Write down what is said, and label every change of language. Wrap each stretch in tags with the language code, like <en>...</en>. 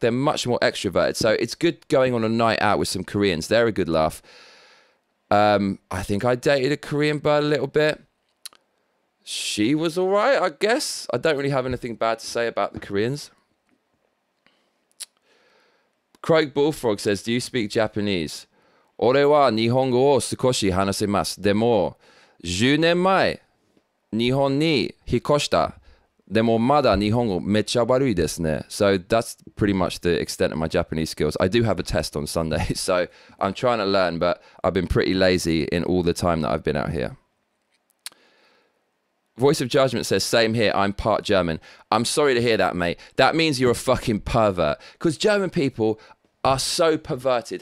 <en>They're much more extroverted. So it's good going on a night out with some Koreans. They're a good laugh. I think I dated a Korean bird a little bit. She was all right, I guess. I don't really have anything bad to say about the Koreans. Craig Bullfrog says, do you speak Japanese?</en> <ja>俺は日本語を少し話せます。でも、10年前、日本に引っ越した。でも、まだ日本語めっちゃ悪いですね。</ja> <en>So that's pretty much the extent of my Japanese skills. I do have a test on Sunday, so I'm trying to learn, but I've been pretty lazy in all the time that I've been out here. Voice of Judgment says, same here, I'm part German. I'm sorry to hear that, mate. That means you're a fucking pervert. Because German people are so perverted.</en>